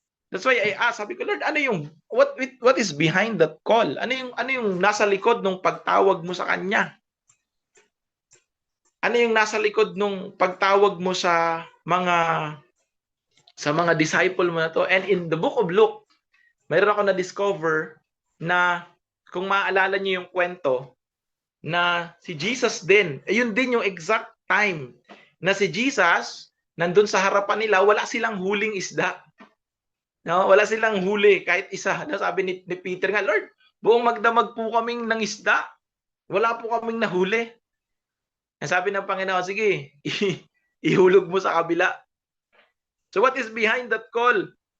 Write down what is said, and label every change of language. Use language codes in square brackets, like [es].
[en] That's why I asked, [tl] sabi ko, [en] Lord, what is behind that call? [tl] Ano yung nasa likod ng pagtawag mo sa Kanya? Ano yung nasa likod ng pagtawag mo sa mga disciple mo na to? [en] And in the book of Luke, [tl] mayroon ako na-discover na kung maaalala niyo yung kwento, na si Jesus din, ayun din yung exact time na si Jesus, nandun sa harapan nila, wala silang huling isda. No, wala silang huli kahit isa. No, sabi ni Peter nga, Lord, buong magdamag po kaming ng isda. Wala po kaming nahuli. Sabi ng Panginoon, sige, ihulog mo sa kabila. [en] So what is behind that call?